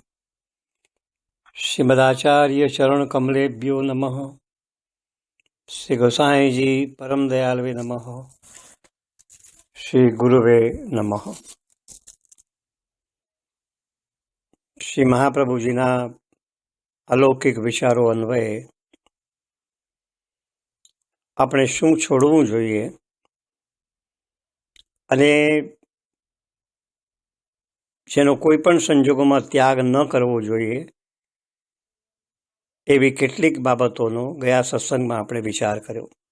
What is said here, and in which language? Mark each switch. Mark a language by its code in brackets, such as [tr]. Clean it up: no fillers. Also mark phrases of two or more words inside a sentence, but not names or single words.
[sa] श्रीमदाचार्य चरण कमलेभ्यो नमः। श्री गोसाई जी परम दयालवे नमः। श्री गुरुवे नमः। [gu] શ્રી મહાપ્રભુજીના અલૌકિક વિચારો અન્વયે આપણે શું છોડવું જોઈએ અને જેનો કોઈ પણ સંજોગોમાં ત્યાગ ન કરવો જોઈએ એવી કેટલીક બાબતોનો ગયા સત્સંગમાં આપણે વિચાર કર્યો.